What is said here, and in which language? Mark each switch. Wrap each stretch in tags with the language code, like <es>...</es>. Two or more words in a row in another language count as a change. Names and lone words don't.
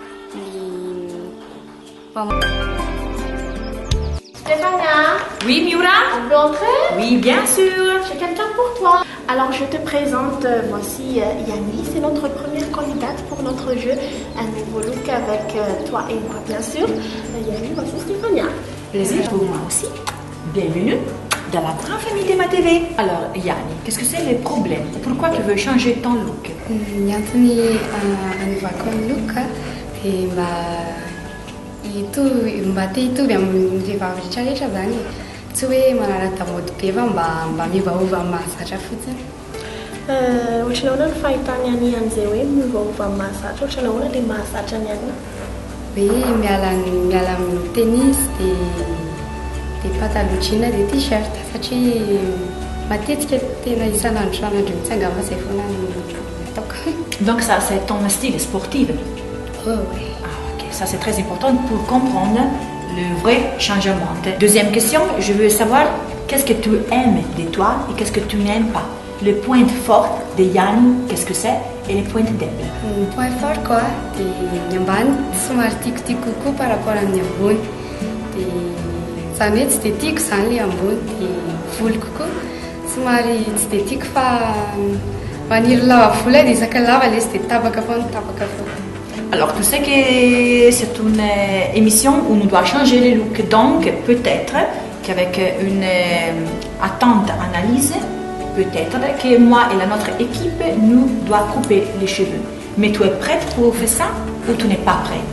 <fr>Stéphania. Oui, Miura. On peut entrer? Oui, bien sûr. J'ai quelqu'un pour toi. Alors je te présente, voici Yanni, c'est notre première candidate pour notre jeu un nouveau look avec toi et moi bien sûr. Yanni, voici Stéphania. Plaisir pour moi aussi. Bienvenue dans la grande famille de ma TV. Alors, Yanni, qu'est-ce que c'est le problème? Pourquoi tu veux changer ton look?</fr> <mg>Antony anivako ny look dia mba te hitovy amin'ny vehivavy rehetrarehetra zany, tsy hoe manaraka mody be fa mba miovaova amin'ny mahazatra fotsiny. Ohatrany ahoana ny fahitany Yanni an'izay hoe miovaova amin'ny mahazatra? Ohatrany ahoana ilay mahazatra ny Yanni? Hoe miala amin'ny tennis dia pataloha jean dia t-shirt satria matetika tena isan'andro mitsanga zay foana ataoko.</mg> <fr>Donc ça, c'est ton style sportif? Oh oui. Ah, ok, ça c'est très important pour comprendre le vrai changement. Deuxième question, je veux savoir qu'est-ce que tu aimes de toi et qu'est-ce que tu n'aimes pas. Le point fort de Yanni, qu'est-ce que c'est? Et les points faibles? Le point fort quoi,</fr> <mg>dia ny ambany somary tiako kokoa</mg> <fr>par rapport</fr> <mg>amin'ny ambony. Zany hoe tsy dia tiako zany ilay ambony dia volo kokoa somary tsy dia tiako fa maniry lava vola dia isaka lava ilay tsy dia tapaka foana.</mg> <fr>Alors, tu sais que c'est une émission où nous devons changer les looks. Donc, peut-être qu'avec une attente analyse, peut-être que moi et notre équipe, nous devons couper les cheveux. Mais tu es prête pour faire ça ou tu n'es pas prête?</fr>